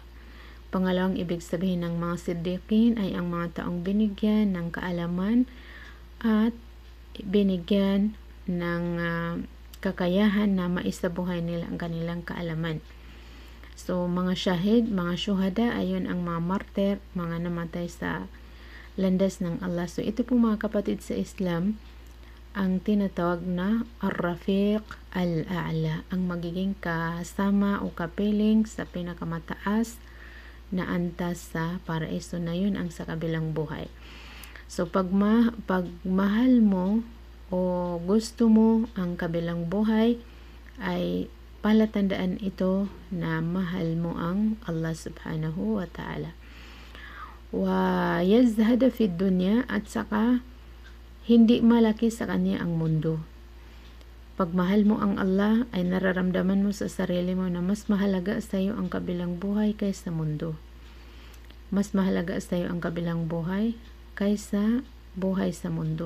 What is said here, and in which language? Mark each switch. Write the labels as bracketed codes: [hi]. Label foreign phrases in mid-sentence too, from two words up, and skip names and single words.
[tl] Pangalawang ibig sabihin ng mga siddiqin ay ang mga taong binigyan ng kaalaman at binigyan ng kakayahan na maisabuhay nila ang kanilang kaalaman. So mga shahid, mga syuhada, ayon ang mga martyr, mga namatay sa landas ng Allah. So ito po mga kapatid sa Islam ang tinatawag na [ar] الرفيق الأعلى, [tl] ang magiging kasama o kapiling sa pinakamataas na antas sa paraiso, na yun ang sa kabilang buhay. So pag mahal mo o gusto mo ang kabilang buhay, ay palatandaan ito na mahal mo ang Allah [ar] سبحانه وتعالى. ويزهد في الدنيا, [tl] at saka hindi malaki sa kanya ang mundo. Pag mahal mo ang Allah, ay nararamdaman mo sa sarili mo na mas mahalaga sa iyo ang kabilang buhay kaysa mundo. Mas mahalaga sa iyo ang kabilang buhay kaysa buhay sa mundo.